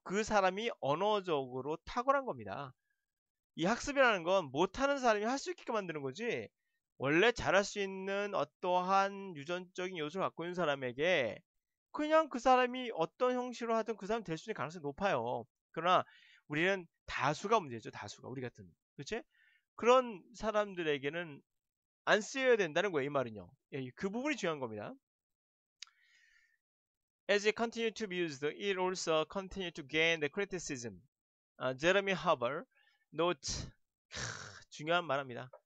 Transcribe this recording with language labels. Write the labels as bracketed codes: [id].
[ko] 그 사람이 언어적으로 탁월한 겁니다. 이 학습이라는 건 못하는 사람이 할 수 있게 만드는 거지 원래 잘할 수 있는 어떠한 유전적인 요소를 갖고 있는 사람에게 그냥 그 사람이 어떤 형식으로 하든 그 사람이 될 수 있는 가능성이 높아요. 그러나 우리는 다수가 문제죠. 다수가 우리 같은 그렇지? 그런 사람들에게는 안 쓰여야 된다는 거예요. 이 말은요. 예, 그 부분이 중요한 겁니다. [en] As it continued to be used, it also continued to gain the criticism. [ko] 제레미 하버 note 중요한 말합니다.